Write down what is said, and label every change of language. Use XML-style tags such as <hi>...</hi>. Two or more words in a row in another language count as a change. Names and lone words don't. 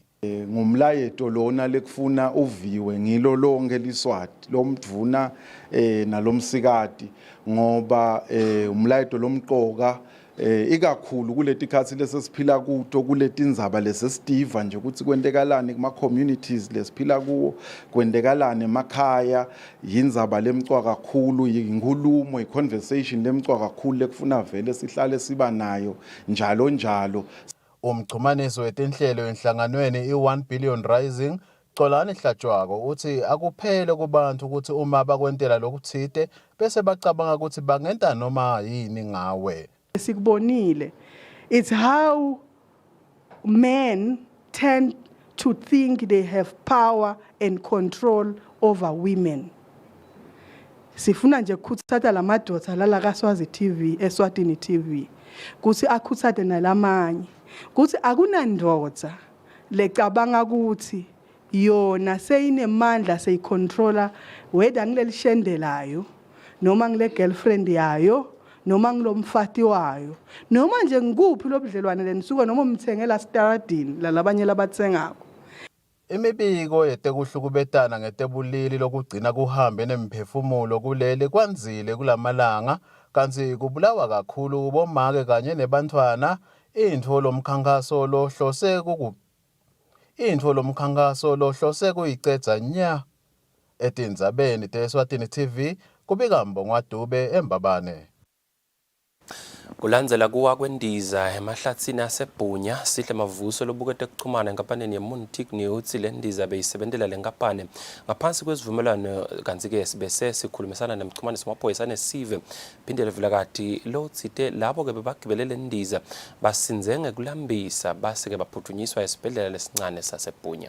<ss>Ngumlayeto lona lekufuna uviwe ngilo lonke liswati lomdvuna nalomsikati ngoba umlayeto lomqoka ikakhulu kuletikhathi lesesiphila kuto kuletindzaba lesesitiva nje ukuthi kwentekalani kuma communities lesiphila kuwo kwentekalani emakhaya yindzaba lemcwa kakhulu yinkulumo iconversation lemcwa kakhulu lekufuna vele sihlale siba nayo njalo njalo. Umchumaniso wetinhlelo enhlanganweni i-1 Billion Rising Xolani Hlatshwako uthi akuphele kubantu ukuthi uma bakwentela lokuthide bese bacabanga ukuthi bangenta noma yini ngawe. Sikubonile,</ss> <en>it's how men tend to think they have power and control over women.</en> <ss>Sifuna nje ukuthatha lamadoda lala kaSwazi TV Eswatini TV kuthi akhuthade nalamanye kuthi akunandoda lecabanga ukuthi yona seyinemandla seyicontroller whether ngileli shendelayo noma ngile girlfriend yayo noma ngilomfati wayo noma nje ngikuphi lobudlelwane lenisuka noma umthengela staradini lalabanye labathengako. Imibiko yetekuhlukubetana ngetebulili lokugcina kuhambe nemphefumulo kuleli kwanzile kulamalanga kanti kubulawa kakhulu kubomake kanye nebantwana. Intfo lomkhankaso lohlose kuyicedza nya. Etindzabeni te-Eswatini TV kubika Mbongwa Dube eMbabane. Kulandzela kuwa kwendiza emahlatsini asebhunya sihle mavuso lobukete kuchumana enkampanini yeMontic utsi le ndiza beyisebentela le nkampani ngaphansi kwesivumelwano kanti-ke bese sikhulumisana nemchumani samaphoyisa nesive phindele vilakati lotsite labo-ke bebagibele le ndiza basinze ngekulambisa base-ke baphuthunyiswa esibhedlela lesincane sasebhunya.</ss>